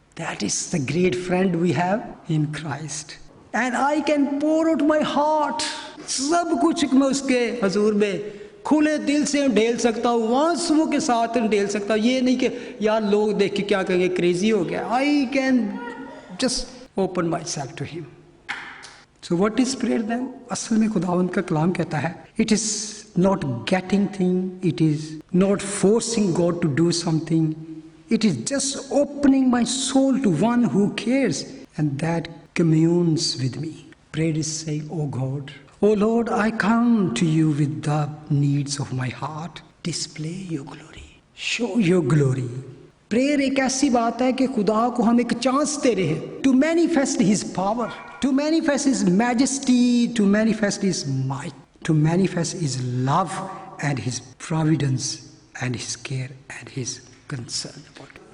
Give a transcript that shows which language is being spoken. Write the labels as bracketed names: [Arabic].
[English] That is the great friend we have in Christ and I can pour out my heart. [Hindi] सब कुछ मैं उसके हजूर में खुले दिल से ढेल सकता हूँ, आंसुओं के साथ ढेल सकता हूँ। ये नहीं कि यार लोग देख के क्या कहेंगे, क्रेजी हो गया। [English] I can just open myself to him. So what is prayer then? [Hindi] असल में खुदावंद का कलाम कहता है [English] it is not getting thing, it is not forcing God to do something, it is just opening my soul to one who cares and that communes with me. Prayer is saying, oh God, oh Lord, I come to you with the needs of my heart. Display your glory, show your glory. [Hindi] Prayer एक ऐसी बात है कि खुदा को हम एक chance दे रहे हैं [English] To manifest his power, to manifest his majesty, to manifest his might, to manifest his love and his providence and his care and his concern about.